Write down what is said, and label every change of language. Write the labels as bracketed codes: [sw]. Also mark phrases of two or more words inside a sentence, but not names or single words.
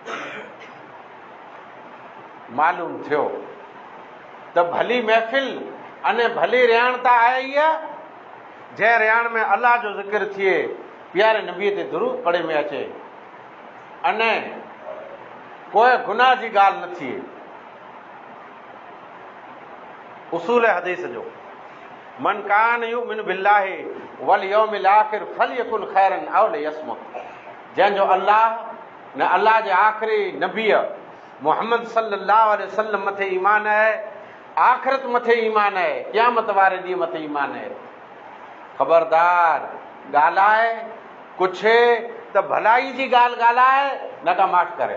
[sd] मालूम थियो त भली महफ़िल अने भली रियाण त आई आहे जंहिं रियाण में अल्लाह जो ज़िक्र थिए, प्यारे नबीअ ते दुरूद पढ़े में अचे, अने कोई गुनाह जी ॻाल्हि न थिए। उसूल हदीस जो, [ar] من كان يؤمن بالله واليوم الآخر فليقل خيرا أو ليصمت. [sd] जंहिंजो अल्लाह न अल्लाह जे आख़िरी नबीअ मोहम्मद [ar] صلى الله عليه وسلم [sd] मथे ईमान आहे, आख़िरत मथे ईमान आहे, क़यामत वारे ॾींहुं मथे ईमान आहे, ख़बरदार ॻाल्हाए कुझु त भलाई जी ॻाल्हि ॻाल्हाए, न का माठ करे।